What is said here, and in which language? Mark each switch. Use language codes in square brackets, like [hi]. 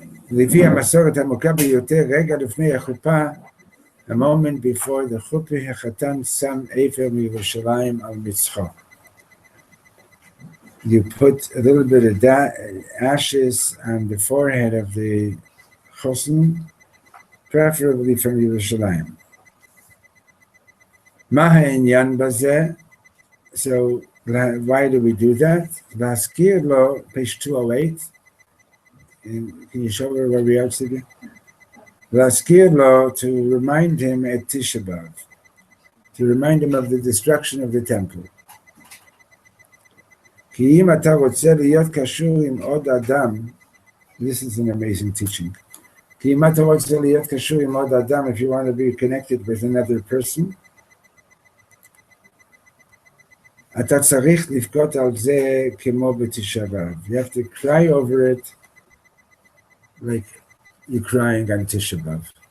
[he] לפי המסורת העמוקה ביותר, רגע לפני החופה, [en] a moment before the chuppah, [he] החתן שם אפר מירושלים על מצחו. [en] You put a little bit of ashes on the forehead of the chosen, preferably from Yerushalayim. [he] מה העניין בזה? [en] So why do we do that? [he] להזכיר לו, [en] page 208, and can you show her where we are today? [he] להזכיר לו, [en] to remind him at Tisha B'Av, to remind him of the destruction of the temple. [he] כי אם אתה רוצה להיות קשור עם עוד אדם, [en] this is an amazing teaching. [he] כי אם אתה רוצה להיות קשור עם עוד אדם, [en] if you want to be connected with another person, [he] אתה צריך לבכות על זה כמו בתשעה באב. [en] You have to cry over it like you're crying on Tisha B'Av.